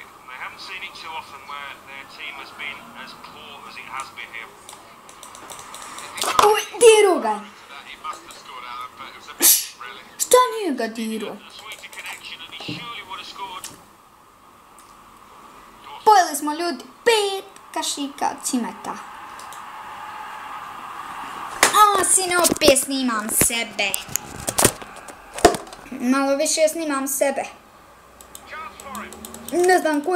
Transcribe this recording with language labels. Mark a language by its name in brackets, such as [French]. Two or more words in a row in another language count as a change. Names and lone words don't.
[English] They haven't seen it too often where their team has been as poor as it has been here. [Serbian] Oj, dirao ga. [English] He must have scored out of it. It was a bit, really. [Serbian] Šta nije ga dirao? [English] A sweeter connection and he surely would have scored. [Serbian] Pojeli smo ljudi 5 kašika od cimeta. Sine, opet snimam sebe. Malo više snimam sebe. Ne znam koju.